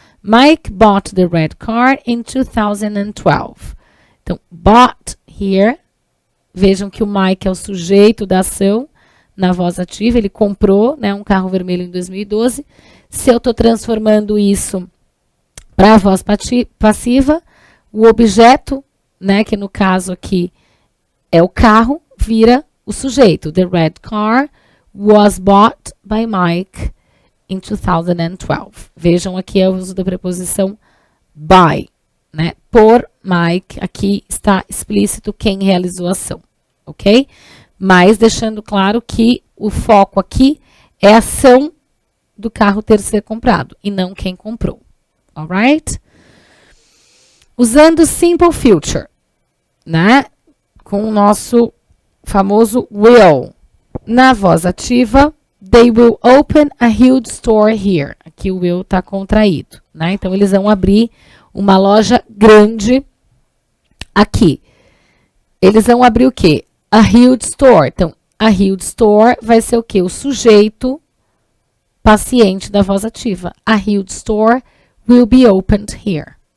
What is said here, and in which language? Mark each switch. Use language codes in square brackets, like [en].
[en] Mike bought the red car in 2012. [pt] Então, [en] bought here, [pt] vejam que o Mike é o sujeito da ação na voz ativa, ele comprou, né, um carro vermelho em 2012. Se eu estou transformando isso para a voz passiva, o objeto, né, que no caso aqui é o carro, vira o sujeito. [en] The red car was bought by Mike in 2012. [pt] Vejam aqui o uso da preposição by, né? Por Mike, aqui está explícito quem realizou a ação, ok? Mas deixando claro que o foco aqui é a ação do carro ter sido comprado e não quem comprou, alright? Usando simple future, né? Com o nosso famoso will. Na voz ativa, [en] they will open a huge store here. [pt] Aqui o will está contraído, né? Então, eles vão abrir uma loja grande aqui. Eles vão abrir o quê? [en] A huge store. [pt] Então, [en] a huge store [pt] vai ser o quê? O sujeito paciente da voz ativa. [en] A huge store will be opened here.